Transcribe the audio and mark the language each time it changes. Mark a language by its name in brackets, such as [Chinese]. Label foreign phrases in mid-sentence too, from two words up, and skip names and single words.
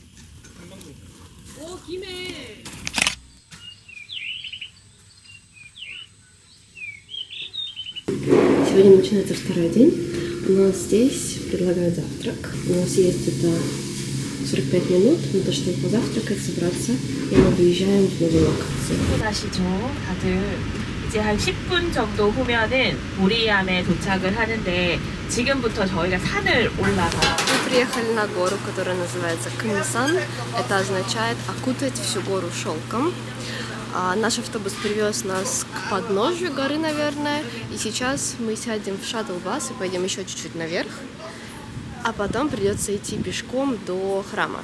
[Korean] 오, 김해. [Russian] Сегодня начинается второй день. У нас здесь предлагают завтрак. У нас есть где-то 45 минут на то, чтобы позавтракать, собраться, и мы выезжаем в новую локацию. [Korean] 아시죠? 다들 이제 한 10분 정도 후면은 보리암에 도착을 하는데 지금부터 저희가 산을 올라가요. [Russian] Мы приехали на гору, которая называется Кымсан. Это означает окутать всю гору шелком. Наш автобус привез нас к подножию горы, наверное. И сейчас мы сядем в шаттл-бас и пойдем еще чуть-чуть наверх. А потом придется идти пешком до храма.